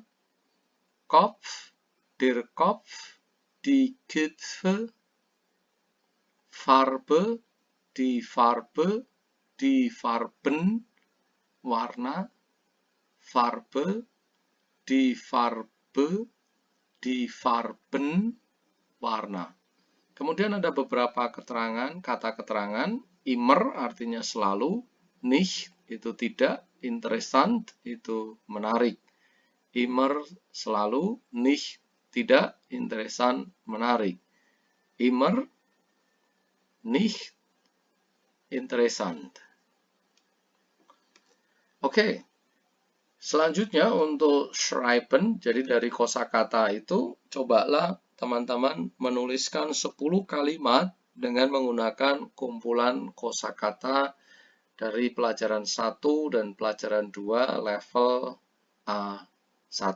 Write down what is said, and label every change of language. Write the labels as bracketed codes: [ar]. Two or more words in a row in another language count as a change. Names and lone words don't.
[de] Kopf, der Kopf, die Köpfe. Farbe, die Farbe, die Farben, warna. Farbe, die Farbe, die Farben, [id] warna. Kemudian ada beberapa keterangan, kata keterangan. Immer artinya selalu, nicht itu tidak, interessant itu menarik. Immer selalu, nicht tidak, interessant menarik. [de] Immer, nicht, interessant. [id] Oke. Selanjutnya untuk schreiben, jadi dari kosakata itu, cobalah teman-teman menuliskan 10 kalimat dengan menggunakan kumpulan kosakata dari pelajaran 1 dan pelajaran 2 level A1.